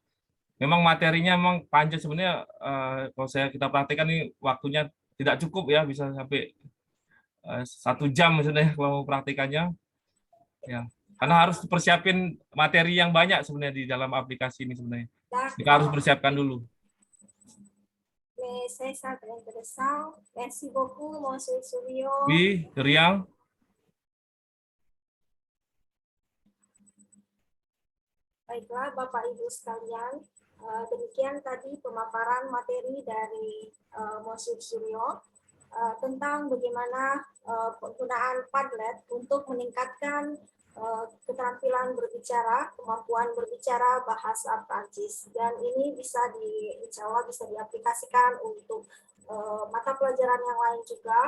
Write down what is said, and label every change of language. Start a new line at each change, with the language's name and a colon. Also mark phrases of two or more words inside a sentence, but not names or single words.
Indonesian: Memang materinya memang panjang sebenarnya. Kalau kita praktekkan ini waktunya tidak cukup ya, bisa sampai 1 jam sebenarnya kalau praktikannya. Ya. Karena harus persiapin materi yang banyak sebenarnya di dalam aplikasi ini sebenarnya. Kita harus persiapkan dulu.
French: Mais c'est ça très intéressant. Merci beaucoup, Monsieur Suryo. Oui,
Indonesian: Riang. Baiklah, Bapak Ibu sekalian, demikian tadi pemaparan materi dari Monsieur Suryo tentang bagaimana penggunaan Padlet untuk meningkatkan keterampilan berbicara, kemampuan berbicara bahasa Prancis, dan ini bisa
Arabic: insya Allah
Indonesian: bisa diaplikasikan untuk mata pelajaran yang lain juga.